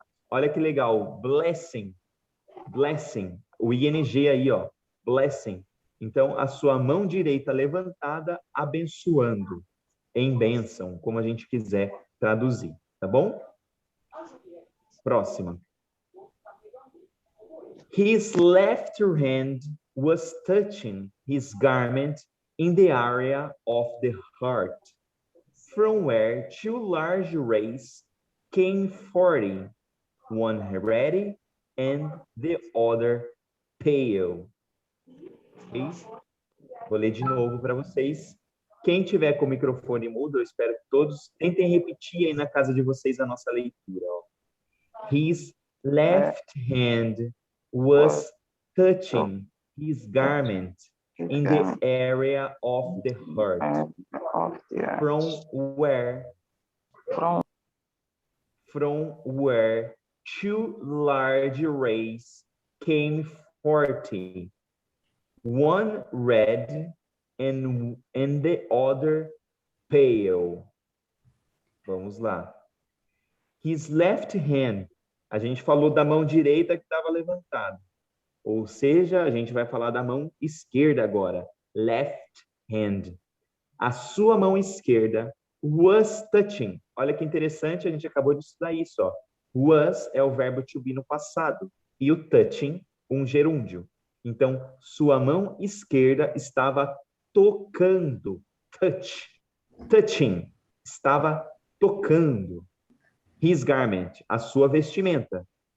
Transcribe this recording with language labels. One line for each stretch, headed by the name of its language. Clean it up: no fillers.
Portuguese: Olha que legal, blessing, o ing aí, ó, blessing. Então, a sua mão direita levantada, abençoando, em bênção, como a gente quiser traduzir, tá bom? Próxima.
English: His left hand was touching his garment in the area of the heart, from where two large rays came 40, one ready and the other pale. Okay?
Portuguese: Vou ler de novo para vocês. Quem tiver com o microfone mudo, eu espero que todos tentem repetir aí na casa de vocês a nossa leitura. Ó.
English: His left hand was touching his garment in the area of the heart, from where two large rays came 40, one red and the other pale.
Portuguese: Vamos lá.
English: His left hand,
Portuguese: a gente falou da mão direita que estava levantada. Ou seja, a gente vai falar da mão esquerda agora.
English: Left hand.
Portuguese: A sua mão esquerda
English: was touching.
Portuguese: Olha que interessante, a gente acabou de estudar isso. Ó. Was é o verbo to be no passado. E o touching, um gerúndio. Então, sua mão esquerda estava tocando. Touching. Estava tocando.
English: His garment,
Portuguese: a sua vestimenta.